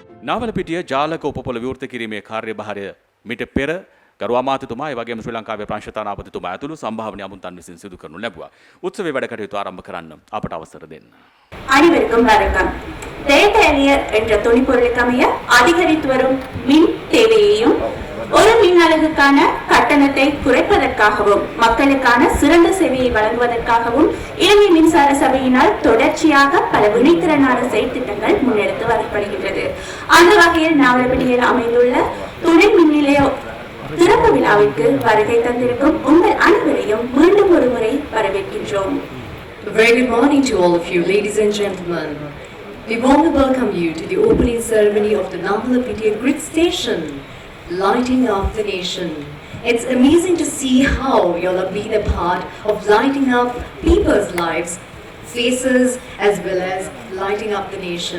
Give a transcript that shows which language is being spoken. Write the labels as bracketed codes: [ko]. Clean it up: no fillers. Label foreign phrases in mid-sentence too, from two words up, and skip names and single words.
[si] නාවලපිටිය ජාලක උපපොළ විවෘත කිරීමේ කාර්යභාරය මිට පෙර ගරු අමාත්‍යතුමා ඒ වගේම ශ්‍රී ලංකාවේ ප්‍රංශතානාපතිතුමා ඇතුළු සම්භාවනීය අමුන්තන් විසින් සිදු කරනු ලැබුවා. උත්සවයේ වැඩ කටයුතු ආරම්භ කරන්න අපට අවසර දෙන්න. [ta] அனைவருக்கும் வணக்கம். ரேட்டேரியர் என்ற துணிப்பொருளுக்கமைய அதிகரித்து வரும் மின் தேவையையும் ஒரு மின் அலகுக்கான கட்டணத்தை குறைப்பதற்காகவும் மக்களுக்கான சிறந்த சேவையை வழங்குவதற்காகவும் இலங்கை மின்சார சபையினால் தொடர்ச்சியாக பல வினைத்திறனான செயற்திட்டங்கள் முன்னெடுத்து வரப்படுகின்றது. அந்த வகையில் நாவலப்பிட்டியில் அமைந்துள்ள துணை மின் நிலைய திறப்பு விழாவிற்கு வருகை தந்திருக்கும் உங்கள் அனைவரையும் மீண்டும் ஒரு முறை வரவேற்கின்றோம். [en] Very good morning to all of you, ladies and gentlemen. We warmly welcome you to the opening ceremony of the Nawalapitiya grid station, lighting up the nation. It's amazing to see how you all have been a part of lighting up people's lives, faces, as well as lighting up the nation.